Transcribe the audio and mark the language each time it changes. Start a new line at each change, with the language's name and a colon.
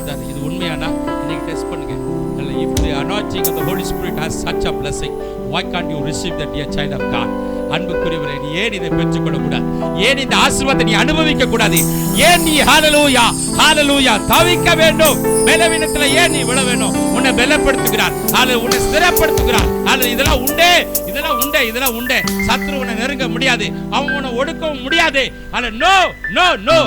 Tamil: இது உண்மையானா இன்னைக்கு டெஸ்ட் பண்ணுங்க.
English: If the anointing of the Holy Spirit has such a blessing, why can't you receive that, dear child of God?
Tamil: அன்புக்குரியவரே, நீ ஏன் இதை பெற்றுக்கொள்ள கூடாது? ஏன் இந்த ஆசீர்வாதத்தை நீ அனுபவிக்க கூடாது? ஏன் நீ ஹல்லேலூயா ஹல்லேலூயா தவிக்க வேண்டும்? பலவீனத்துல ஏன் நீ விழ வேண்டும்? உன்னை பலப்படுத்துகிறார். உன்னை ஸ்திரப்படுத்துகிறார். இதெல்லாம் உண்டே, இதெல்லாம் உண்டே, இதெல்லாம் உண்டே. சத்ரு உன்னை நெருங்க முடியாது. அவன் உன்னை ஒடுக்கவும் முடியாது. No no no.